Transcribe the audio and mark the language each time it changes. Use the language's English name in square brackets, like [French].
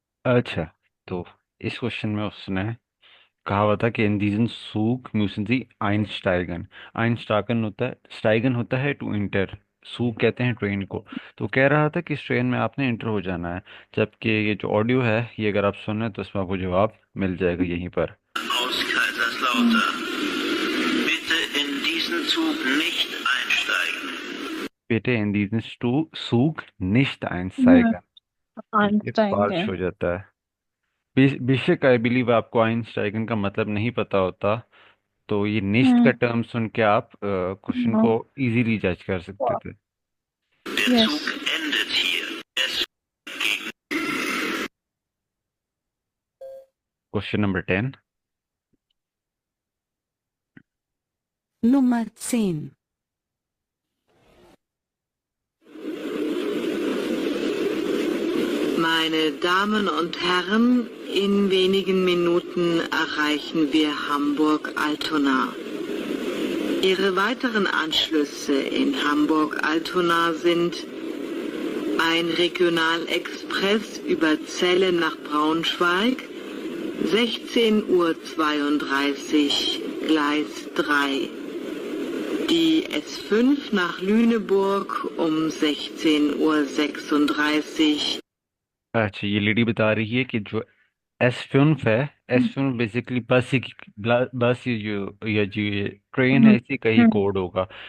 [Hindi] अच्छा, तो इस क्वेश्चन में उसने कहा हुआ था कि इन [German] diesen Zug müssen Sie einsteigen। [Hindi] einsteigen होता है, स्टाइगन होता है टू इंटर, सूग कहते हैं ट्रेन को। तो कह रहा था कि इस ट्रेन में आपने इंटर हो जाना है। जबकि ये जो ऑडियो है ये अगर आप सुने तो इसमें आपको जवाब मिल जाएगा यहीं पर। [German] Aus Kaiserslautern. Bitte in diesen Zug nicht einsteigen. बेटे इन diesen Zug nicht einsteigen, ये [Hindi] आइंस्टाइन है। फॉल्स हो जाता है। बेशक आई बिलीव आपको आइंस्टाइन का मतलब नहीं पता होता, तो ये निश्त का टर्म सुन के आप क्वेश्चन को इजीली जज कर सकते थे। [German] Der [English] Yes. [German] Zug endet hier. Es gegen [Hindi] question number 10। [German] Nummer 10. Meine Damen und Herren, in wenigen Minuten erreichen wir Hamburg-Altona. Ihre weiteren Anschlüsse in Hamburg-Altona sind ein Regionalexpress über Celle nach Braunschweig, 16:32 Uhr, Gleis 3. Die S5 nach Lüneburg um 16:36 Uhr. [Hindi] अच्छा, ये lady बता रही है कि जो एस5 है, एस5 basically बस ही बस ये जो या जो ये ट्रेन है, इसी का ही कोड होगा।